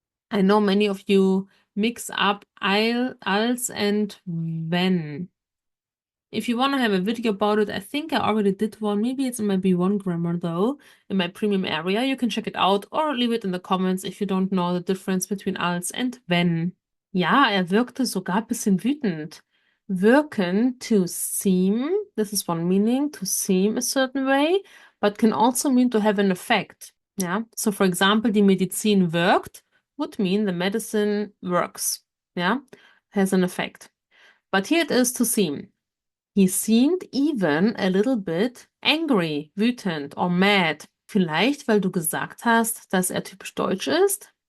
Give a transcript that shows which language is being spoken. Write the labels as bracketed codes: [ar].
[en] I know many of you mix up als and wenn. If you want to have a video about it, I think I already did one. Maybe it's in my B1 grammar though, in my premium area. You can check it out or leave it in the comments if you don't know the difference between als and wenn. [de] Ja, er wirkte sogar ein bisschen wütend. [en] Wirken, to seem, this is one meaning, to seem a certain way, but can also mean to have an effect. Yeah, so for example, [de] die Medizin wirkt [en] would mean the medicine works. Yeah, has an effect. But here it is to seem. He seemed even a little bit angry, wütend or mad. [de] Vielleicht, weil du gesagt hast, dass er typisch deutsch ist?